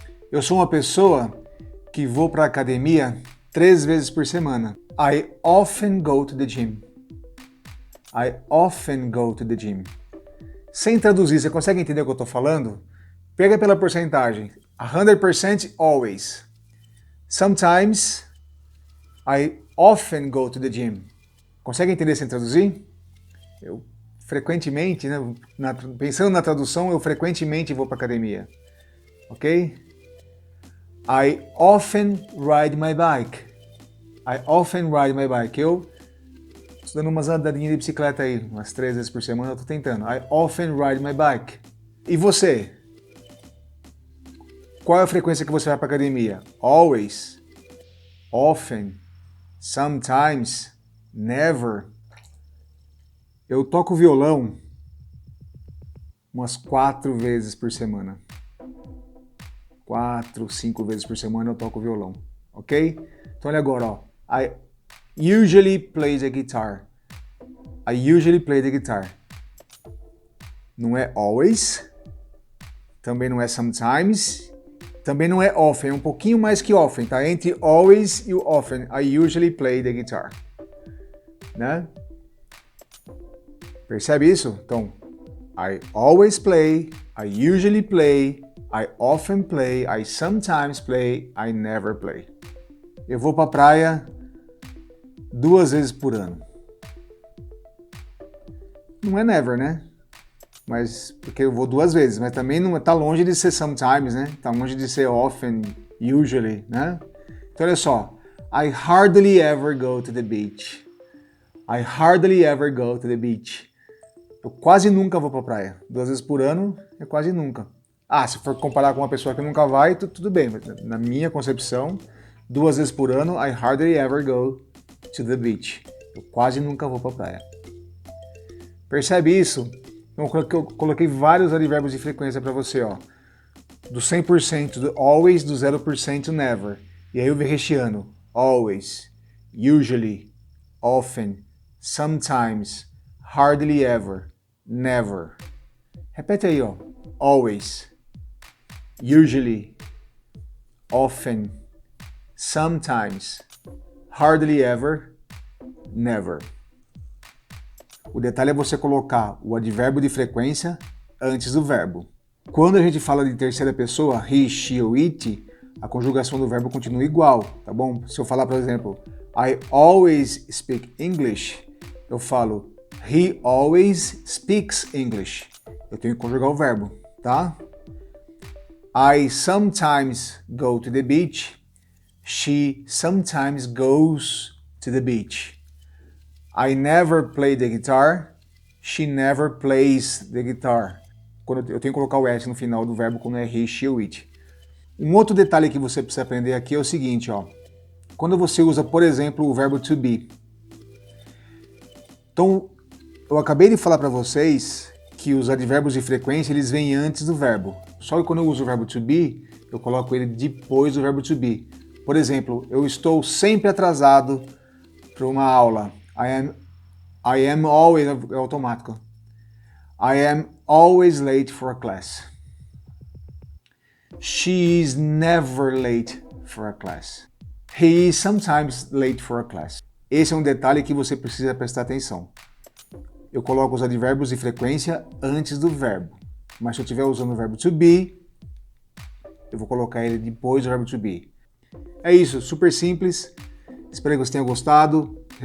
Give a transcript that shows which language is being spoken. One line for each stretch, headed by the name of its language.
Portuguese: Eu sou uma pessoa que vou para a academia 3 vezes por semana.
English: I often go to the gym. I often go to the gym.
Portuguese: Sem traduzir, você consegue entender o que eu estou falando? Pega pela porcentagem. 100% always.
English: Sometimes I often go to the gym.
Portuguese: Consegue entender sem traduzir? Eu frequentemente, né, pensando na tradução, eu frequentemente vou para a academia. Ok?
English: I often ride my bike. I often ride my bike.
Portuguese: Eu estou dando umas andadinhas de bicicleta aí, umas 3 vezes por semana eu estou tentando.
English: I often ride my bike.
Portuguese: E você? Qual é a frequência que você vai para a academia?
English: Always, often, sometimes, never.
Portuguese: Eu toco violão umas 4 vezes por semana. 4, 5 vezes por semana eu toco violão, ok? Então olha agora, ó.
English: I usually play the guitar. I usually play the guitar.
Portuguese: Não é always, também não é sometimes Também não é often, é um pouquinho mais que often, tá? Entre always e o often,
English: I usually play the guitar.
Portuguese: Né? Percebe isso? Então,
English: I always play, I usually play, I often play, I sometimes play, I never play.
Portuguese: Eu vou pra praia 2 vezes por ano. Não é never, né? Mas porque eu vou 2 vezes, mas também não tá longe de ser sometimes, né? Tá longe de ser often, usually, né? Então olha só,
English: I hardly ever go to the beach. I hardly ever go to the beach.
Portuguese: Eu quase nunca vou pra praia. 2 vezes por ano é quase nunca. Ah, se for comparar com uma pessoa que nunca vai, tudo bem. Mas na minha concepção, 2 vezes por ano,
English: I hardly ever go to the beach.
Portuguese: Eu quase nunca vou pra praia. Percebe isso? Então, eu coloquei vários advérbios de frequência para você, ó. Do 100%, do always, do 0% never. E aí eu vou recheando.
English: Always, usually, often, sometimes, hardly ever, never.
Portuguese: Repete aí, ó.
English: Always, usually, often, sometimes, hardly ever, never.
Portuguese: O detalhe é você colocar o advérbio de frequência antes do verbo. Quando a gente fala de terceira pessoa, he, she ou it, a conjugação do verbo continua igual, tá bom? Se eu falar, por exemplo,
English: I always speak English,
Portuguese: eu falo
English: he always speaks English.
Portuguese: Eu tenho que conjugar o verbo, tá?
English: I sometimes go to the beach. She sometimes goes to the beach. I never play the guitar. She never plays the guitar.
Portuguese: Quando eu tenho que colocar o S no final do verbo quando é he, she ou it. Um outro detalhe que você precisa aprender aqui é o seguinte, ó. Quando você usa, por exemplo, o verbo to be. Então, eu acabei de falar para vocês que os advérbios de frequência, eles vêm antes do verbo. Só que quando eu uso o verbo to be, eu coloco ele depois do verbo to be. Por exemplo, eu estou sempre atrasado para uma aula.
English: I am always,
Portuguese: é automático.
English: I am always late for a class. She is never late for a class. He is sometimes late for a class.
Portuguese: Esse é um detalhe que você precisa prestar atenção. Eu coloco os advérbios de frequência antes do verbo. Mas se eu estiver usando o verbo to be, eu vou colocar ele depois do verbo to be. É isso, super simples. Espero que você tenha gostado.